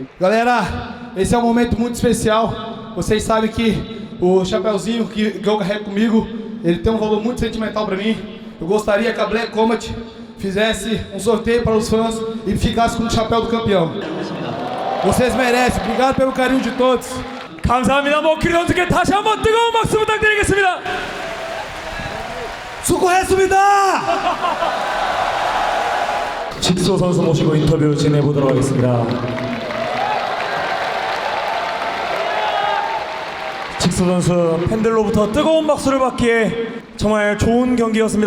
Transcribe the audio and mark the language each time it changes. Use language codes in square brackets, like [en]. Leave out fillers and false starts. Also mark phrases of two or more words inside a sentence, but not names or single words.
[pt] Galera, esse é um momento muito especial. Vocês sabem que o chapéuzinho que eu carrego comigo, ele tem um valor muito sentimental para mim. Eu gostaria que a Black Combat fizesse um sorteio para os fãs e ficasse com o chapéu do campeão. Vocês merecem. Obrigado pelo carinho de todos. [ko] 감사합니다. 머큐리 선수께 다시 한번 뜨거운 박수 부탁드리겠습니다. 수고했습니다. 직소 선수 모시고 인터뷰 진행해 보도록 하겠습니다. 직소 선수 팬들로부터 뜨거운 박수를 받기에 정말 좋은 경기였습니다.